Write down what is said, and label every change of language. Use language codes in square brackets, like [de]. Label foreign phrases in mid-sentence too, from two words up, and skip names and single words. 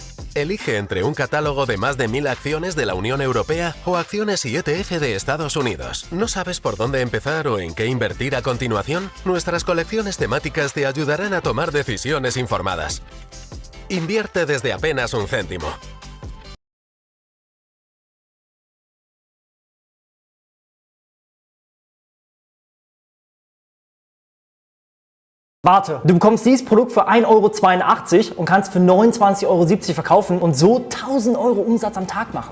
[es] Elige entre un catálogo de más de 1000 acciones de la Unión Europea o acciones y ETF de Estados Unidos. ¿No sabes por dónde empezar o en qué invertir a continuación? Nuestras colecciones temáticas te ayudarán a tomar decisiones informadas. Invierte desde apenas 1 céntimo. [de] Warte, du bekommst dieses Produkt für 1,82 € und kannst für 29,70 € verkaufen und so 1.000 € Umsatz am Tag machen.